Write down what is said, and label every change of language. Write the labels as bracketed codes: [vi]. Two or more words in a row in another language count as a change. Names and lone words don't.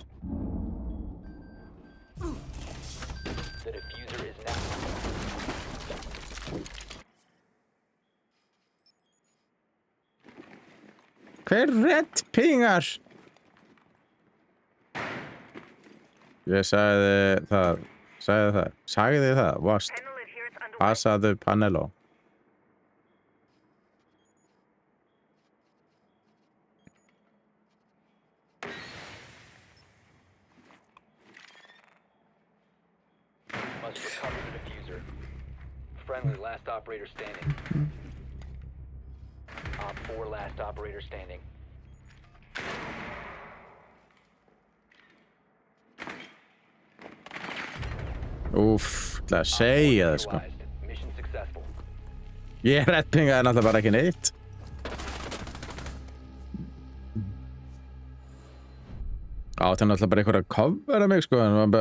[en] The diffuser is now. [is] Hver redd pingar? Ég sagði það. Sagði það. Vast. Passaðu Panelo. [en] Must recover the diffuser. Friendly, last operator standing. Op 4, last operator standing. [is] Úff, það að segja það sko. [en] Neutralized. Mission successful. [is] Ég redd pingaði náttúrulega bara ekki neitt. Átti náttúrulega bara eitthvað að covera mig sko, en maður bara...